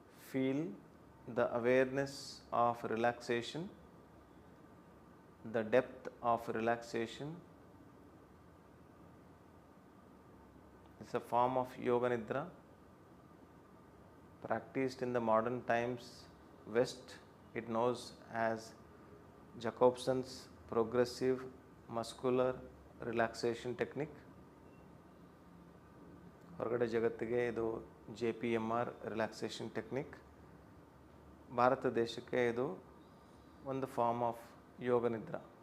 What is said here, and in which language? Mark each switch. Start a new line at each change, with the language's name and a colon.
English: Feel the awareness of relaxation, the depth of relaxation. It's a form of yoga nidra practiced in the modern times West. It knows as Jacobson's progressive muscular relaxation technique.
Kannada: ಹೊರಗಡೆ ಜಗತ್ತಿಗೆ ಇದು JPMR relaxation technique. Bharat ದೇಶಕ್ಕೆ ಇದು ಒಂದು form of ಯೋಗ ನಿದ್ರಾ.